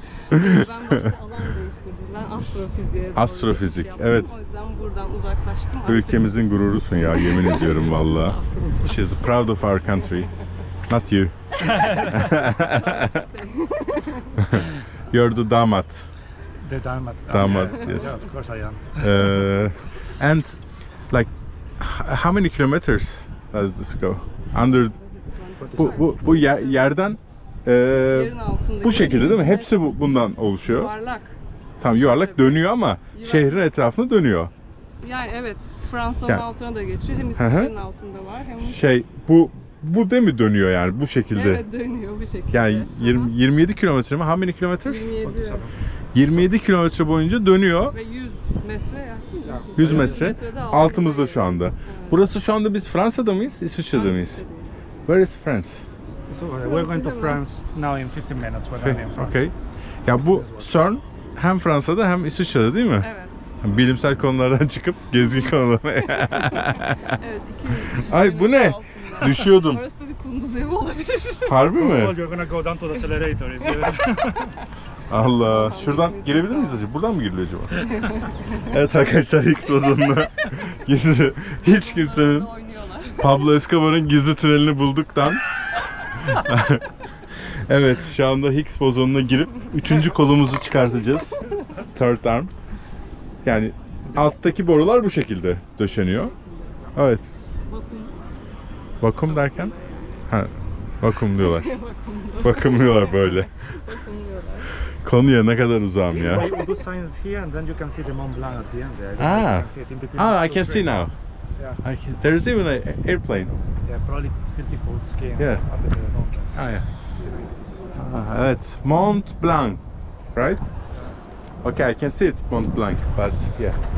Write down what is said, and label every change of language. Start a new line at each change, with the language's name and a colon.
Turkish: ben başka alan değiştirdim. Ben astrofiziğe doğru Astrofizik, geçiş yaptım. evet. O yüzden buradan uzaklaştım. Ülkemizin gururusun ya, yemin ediyorum valla.
English: She's proud of our country. Not you. You're the damat. The damat. Damat, yes. Yeah, of course I am. And like how many kilometers does this go?
Turkish: Under bu yerden Yerin altındaki bu şekilde değil mi? Hepsi bundan oluşuyor. yuvarlak. Tam yuvarlak dönüyor ama şehrin etrafında dönüyor. Yani evet Fransa'nın Yani- altına da geçiyor. Hem hı. İsviçre'nin altında var hem Şey bu değil mi dönüyor yani bu şekilde? evet dönüyor bu şekilde. Yani Hı hı. 27 kilometre mi? How many kilometers? 27 27 kilometre boyunca dönüyor. ve 100 metre yakın. 100 metre. metrede Altımızda şu anda. Evet. Burası şu anda biz Fransa'da mıyız? İsviçre'de miyiz? Fransa'dayız.
English: Where is France? So we're going to France now in 15 minutes. We're going in France. Okay.
Turkish: Ya bu CERN hem Fransa'da hem İsviçre'de değil mi? Evet. Bilimsel konulardan çıkıp gezgin konularına. Evet. 200 Ay bu ne? altında. Düşüyordum. Orası da bir kunduz evi olabilir. Harbi mi?
English: So you're gonna go down to the accelerator if you...
Turkish: Allah. Şuradan girebilir miyiz acaba? Buradan mı giriliyor acaba? Evet arkadaşlar, Higgs bozonuna gizli, hiç kimsenin Oynuyorlar. Pablo Escobar'ın gizli tünelini bulduktan evet, şu anda Higgs bozonuna girip 3. kolumuzu çıkartacağız. Third arm. Yani alttaki borular bu şekilde döşeniyor. Evet. Vakum derken? Ha, vakumluyorlar. Vakumluyorlar böyle. Bakımlıyorlar. Konuya ne kadar uzağım ya.
English: We do science here and then you can see the Mont Blanc at the end there. Ah. You can see it in between Ah, the I two can see trees. now. Yeah. There's even an airplane. Yeah, probably still people skiing Yeah. up in the mountains. Ah, yeah. Ah, evet. Mont Blanc, right? Okay, I can see it, Mont Blanc, but yeah.